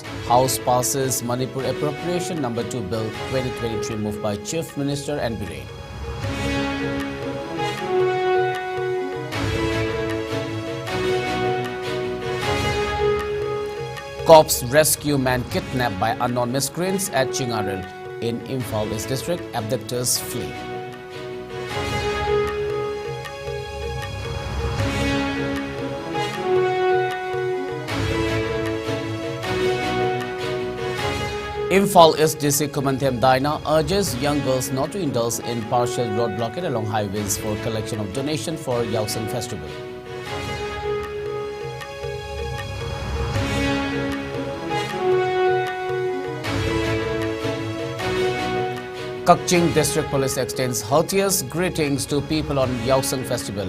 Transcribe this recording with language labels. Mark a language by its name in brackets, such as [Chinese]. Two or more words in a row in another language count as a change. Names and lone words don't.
[English] House passes Manipur Appropriation No. 2 Bill 2023 moved by Chief Minister and Biren. Cops rescue man kidnapped by unknown miscreants at Chingaril in Imphal East District. Abductors flee. Imphal East DC Kumantham Daina urges young girls not to indulge in partial road blockade along highways for collection of donation for Yausang Festival. Kakching District Police extends heartiest greetings to people on Yausang Festival.